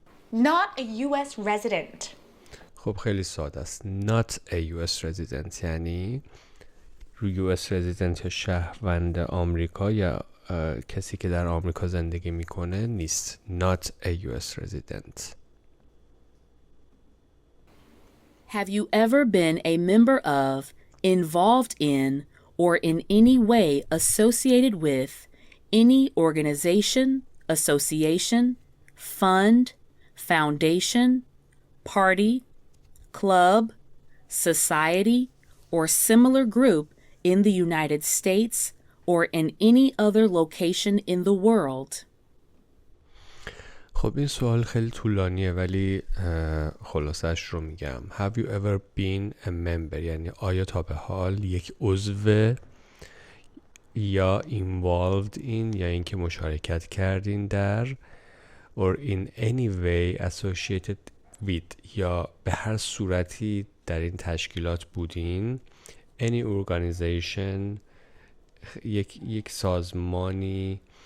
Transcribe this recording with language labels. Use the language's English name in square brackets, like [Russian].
[English] Not a U.S. resident. [Persian] خب خیلی ساده است. [English] Not a US resident [Persian] یعنی US resident یا شهروند آمریکا یا کسی که در آمریکا زندگی میکنه نیست. [English] Not a US resident. Have you ever been a member of, involved in, or in any way associated with any organization, association, fund, foundation, party, club, society, or similar group in the United States or in any other location in the world? [Persian] خب این سوال خیلی طولانیه ولی خلاصش رو میگم. [English] Have you ever been a member [Persian] یعنی آیا تا به حال یک عضو یا [English] involved in [Persian] یا اینکه مشارکت کردین در [English] or in any way associated with [Persian] یا به هر صورتی در این تشکیلات بودین [English] any organization [Persian] یک سازمانی